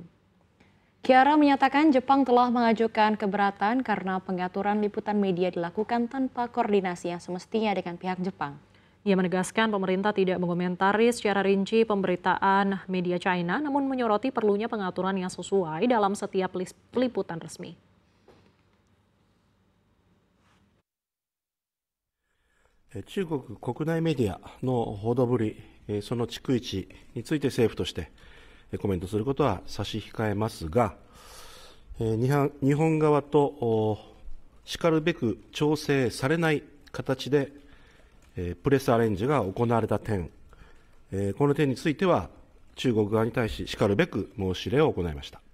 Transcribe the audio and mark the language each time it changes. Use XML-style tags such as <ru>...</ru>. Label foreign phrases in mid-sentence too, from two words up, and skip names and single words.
<id>Kihara menyatakan Jepang telah mengajukan keberatan karena pengaturan liputan media dilakukan tanpa koordinasi yang semestinya dengan pihak Jepang. Ia menegaskan pemerintah tidak mengomentari secara rinci pemberitaan media China, namun menyoroti perlunya pengaturan yang sesuai dalam setiap peliputan resmi.</id> <ja>中国国内メディアの報道ぶり、その逐一について政府としてコメントすることは差し控えますが、日本側としかるべく調整されない形でプレスアレンジが行われた点、この点については中国側に対ししかるべく申し入れを行いました。</ja>